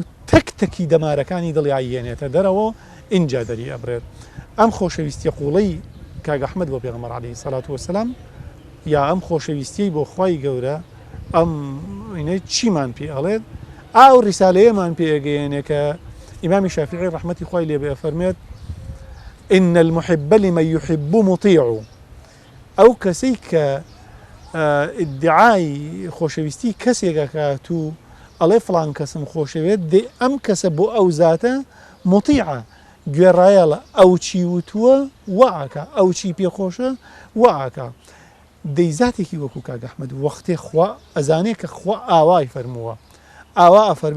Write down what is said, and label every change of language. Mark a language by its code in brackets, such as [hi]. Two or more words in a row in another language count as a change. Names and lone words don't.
[ckb] تەکتەکی دەمارەکانی دڵی ئایێنێتە دەرەوە ئینجا دەری ئەبرێت ئەم خۆشەویستی قوڵەی کاک ئەحمەد بۆ پێغەمبەر [ar] عەلەیهی سەڵات وەسەلام [ckb] یا ئەم خۆشەویستی بۆ خوای گەورە ئەم چیمان پێ ئەڵێت ئاو ڕیسالەیەمان پێگەیەنێ کە ئیمامی شافعی ڕەحمەتی خوای لێ بێ فەرمێت [ar] إن المحب لمن يحب مطيع [ckb] ئەو کەسەی کە ئیدعای خۆشەویستی کەسێکەکات و ئەڵێ فڵان کەسم خۆشەوێت دێ ئەم کەسە بۆ ئەو زاتە مطیعە گوێڕایەڵە ئەو چی وتووە وەعاکە ئەو چی پێخۆشە وەعاکە دەیزاتێکی وەکو کاک ئەحمەد وەختێ خوا ئەزانێ کە خوا ئاوای فەرمووە ئاوا ئەفەرمێ